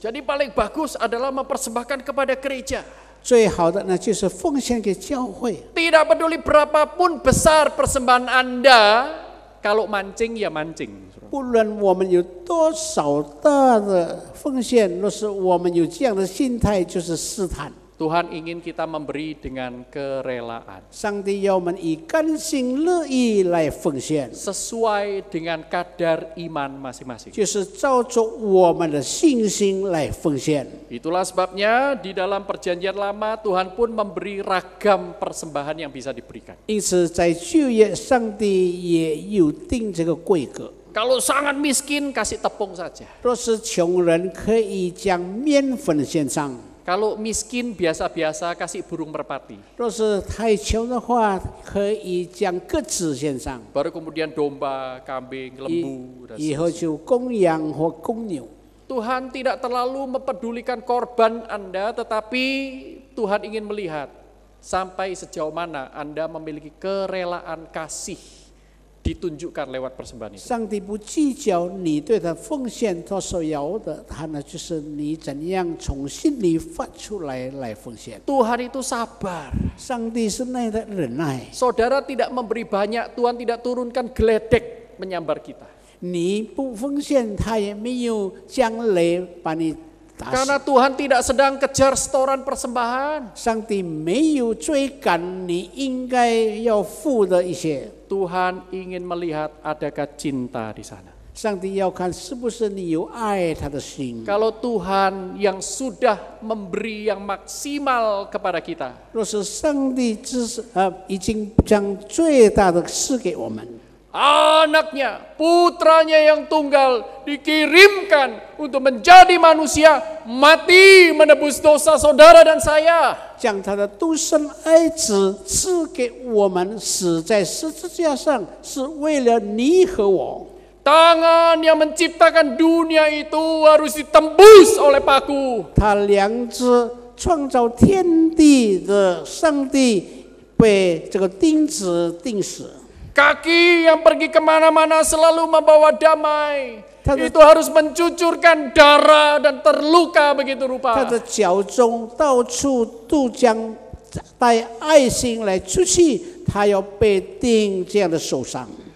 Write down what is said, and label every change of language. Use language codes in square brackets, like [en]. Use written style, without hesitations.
[id] Jadi paling bagus adalah mempersembahkan kepada gereja. [zh] 最好的呢，就是奉献给教会。 [id] Tidak peduli berapapun besar persembahan Anda, kalau mancing ya mancing. [zh] 不论我们有多少大的奉献，若是我们有这样的心态，就是试探。 [id] Tuhan ingin kita memberi dengan kerelaan. [zh] 上帝要我们以甘心乐意来奉献， [id] Sesuai dengan kadar iman masing-masing. [zh] 就是照着我们的信心来奉献。 [id] Itulah sebabnya di dalam perjanjian lama Tuhan pun memberi ragam persembahan yang bisa diberikan. [zh] 因此，在旧约，上帝也有定这个规格。 [id] Kalau sangat miskin kasih tepung saja. [zh] 若是穷人，可以将面粉献上； [id] Kalau miskin biasa-biasa kasih burung merpati. [zh] 若是太穷的话，可以将鸽子献上。 [id] Baru kemudian domba, kambing, lembu, dan [zh] 以后就公羊或公牛。 [id] Tuhan tidak terlalu mempedulikan korban Anda, tetapi Tuhan ingin melihat sampai sejauh mana Anda memiliki kerelaan kasih ditunjukkan lewat persembahan itu. [zh] 上帝不计较你对他奉献，他所要的，他呢就是你怎样从心里发出来奉献。 [id] Tuhan itu sabar. [zh] 上帝是那样的忍耐。 [id] Saudara tidak memberi banyak, Tuhan tidak turunkan geledek menyambar kita. [zh] 你不奉献，他也没有将雷把你打死。 [id] Karena Tuhan tidak sedang kejar setoran persembahan. [zh] 上帝没有追赶你应该要付的一些。 [id] Tuhan ingin melihat adakah cinta di sana. [zh] 上帝要看是不是你有爱他的心。 [id] Kalau Tuhan yang sudah memberi yang maksimal kepada kita, [zh] 若是上帝已经将最大的赐给我们， [id] anaknya, putranya yang tunggal dikirimkan untuk menjadi manusia, mati menebus dosa saudara dan saya. [zh] 将他的独生爱子赐给我们，死在十字架上，是为了你和我。 [id] Tangan yang menciptakan dunia itu harus ditembus oleh paku. [zh] 他两只创造天地的上帝被这个钉子钉死。 [id] Kaki yang pergi kemana-mana selalu membawa damai. Itu harus mencucurkan darah dan terluka begitu [zh] 他 [id] rupa. [zh] 的脚中到处都将带爱心来出去，他要被钉这样的受伤。